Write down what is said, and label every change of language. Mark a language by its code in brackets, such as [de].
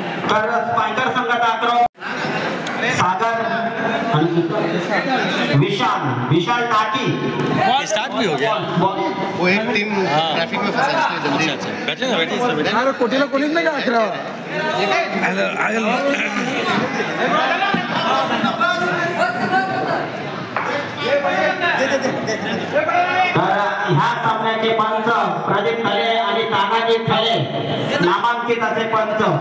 [mr] तर स्पायकर संघाचा आक्रमण सागर विशाल टाकी [hi] स्टार्ट भी हो गया. वो एक टीम ट्रैफिक में फंसा इसलिए जल्दी बैठे ना, बैठे [mr] अरे कोटीला कोणीच नाही का अकरा? तर ह्या सामन्याचे पंच प्रदीप खरे आणि तानाजी खरे नामांकित असे पंच.